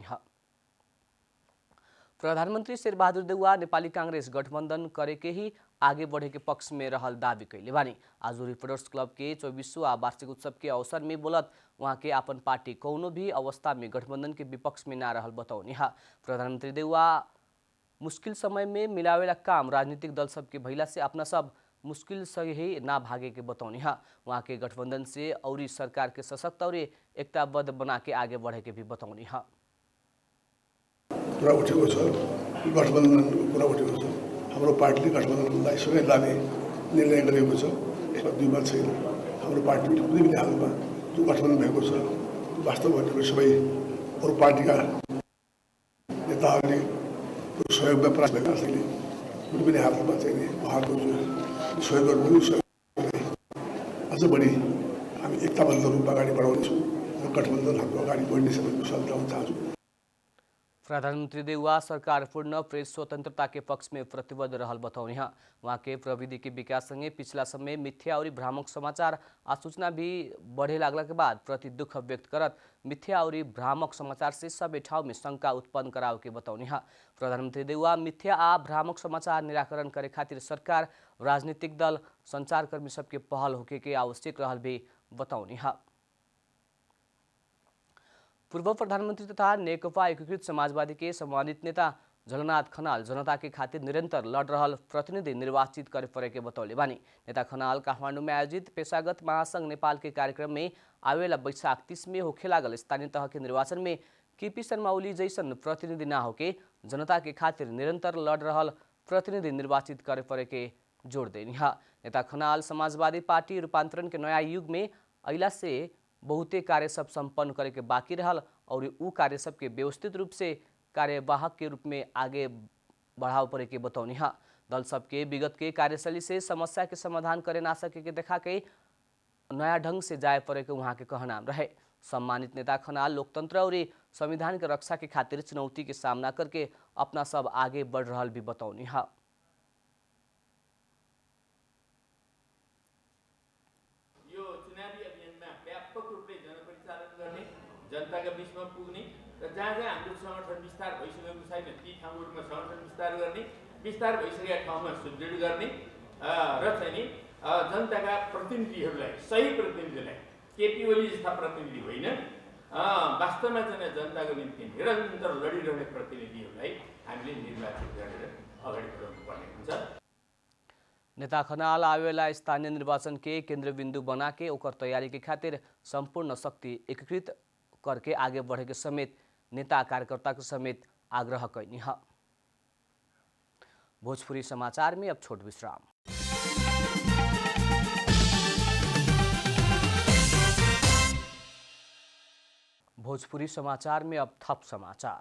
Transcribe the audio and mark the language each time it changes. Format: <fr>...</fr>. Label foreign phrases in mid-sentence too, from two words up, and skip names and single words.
<bho>प्रधानमंत्री शेरबहादुर देउवा नेपाली कांग्रेस गठबंधन करे के ही आगे बढ़े के पक्ष में रहल दावी कैले बानी। आज रिपोर्टर्स क्लब के 24वां वार्षिक उत्सव के अवसर में बोलत वहाँ के अपन पार्टी कौनो भी अवस्था में गठबंधन के विपक्ष में ना रहल बताउनी। प्रधानमंत्री देउवा मुश्किल समय में मिलावेला काम राजनीतिक दल सबके भइला से अपना सब मुश्किल से ही ना भागे के बताउनी। वहाँ के गठबंधन से और सरकार के सशक्त और एकताबद्ध बना के आगे बढ़े के भी बताउनी।</bho> <ne>कुरा उठेको छ, गठबन्धनको कुरा उठेको छ। हाम्रो पार्टीले गठबन्धनलाई सँगै लाने निर्णय गरेको छ। यसमा दुई मत छैन। हाम्रो पार्टी कुनै पनि हालतमा जो गठबन्धन भएको छ वास्तव भनेको सबै अरू पार्टीका नेताहरूले सहयोगमा प्रयास गरेका छैन। कुनै पनि हालतमा चाहिँ उहाँको जो सहयोग गर्नु अझ बढी हामी एकताबद्ध रूपमा अगाडि बढाउनेछौँ र गठबन्धन हाम्रो अगाडि बढ्ने समय विश्वास गराउन चाहन्छौँ।</ne> <bho>प्रधानमंत्री देउवा सरकार पूर्ण प्रेस स्वतंत्रता के पक्ष में प्रतिबद्ध रहल बताउनी। वहाँ के प्रविधि के विकास संगे पिछला समय मिथ्या और भ्रामक समाचार आ सूचना भी बढ़े लागला के बाद प्रति दुख व्यक्त करत मिथ्या और भ्रामक समाचार से सबै ठाउँ में शंका उत्पन्न कराव के बताउनी। प्रधानमंत्री देउवा मिथ्या आ भ्रामक समाचार निराकरण करे खातिर सरकार, राजनीतिक दल, संचारकर्मी सबके पहल होके के आवश्यक रहल भी बताउनी। पूर्व प्रधानमंत्री तथा नेकपा एकीकृत समाजवादी के सम्मानित नेता झलनाथ खनाल जनता के खातिर निरंतर लड़ रहल प्रतिनिधि निर्वाचित करे पड़े के बतौले बानी। नेता खनाल काठमांडू में आयोजित पेशागत महासंघ नेपाल के कार्यक्रम में आवेला वैशाख 30 में होखे लागल स्थानीय तह के निर्वाचन में केपी शर्मा ओली जैसन प्रतिनिधि ना होके जनता के खातिर निरंतर लड़ रहल प्रतिनिधि निर्वाचित करे पड़े के जोड़ देनी। नेता खनाल समाजवादी पार्टी रूपांतरण के नया युग में अइला से बहुते कार्य सब संपन्न करे के बाकी रहल और उ कार्य सब के व्यवस्थित रूप से कार्यवाहक के रूप में आगे बढ़ाव पड़े के बतौनी है। दल सबके विगत के कार्यशैली से समस्या के समाधान करे ना सके के देखा के नया ढंग से जाए पड़े के वहाँ के कहना रहे। सम्मानित नेता खनाल लोकतंत्र और संविधान के रक्षा के खातिर चुनौती के सामना करके अपना सब आगे बढ़ रहा भी बतौनी है।</bho> <ne>जनताका बीचमा पुग्ने र जहाँ जहाँ हाम्रो संगठन विस्तार भइसकेको छैन ती ठाउँहरूमा संगठन विस्तार गर्ने, विस्तार भइसकेका ठाउँमा सुदृढ गर्ने र चाहिँ नि जनताका प्रतिनिधिहरूलाई, सही प्रतिनिधिलाई, केपी ओली जस्ता प्रतिनिधि होइन, वास्तवमा चाहिँ जनताको निम्ति निरन्तर लडिरहने प्रतिनिधिहरूलाई हामीले निर्वाचित गरेर अगाडि बढाउनु पर्ने हुन्छ।</ne> <bho>नेता खनाल आवेला स्थानीय निर्वाचन के केंद्र बिंदु बना के ओकर तैयारी के खातिर संपूर्ण शक्ति एकीकृत करके आगे बढ़े के समेत नेता कार्यकर्ता के समेत आग्रह कैनी है। भोजपुरी समाचार में अब छोट विश्राम। भोजपुरी समाचार में अब थप समाचार।</bho>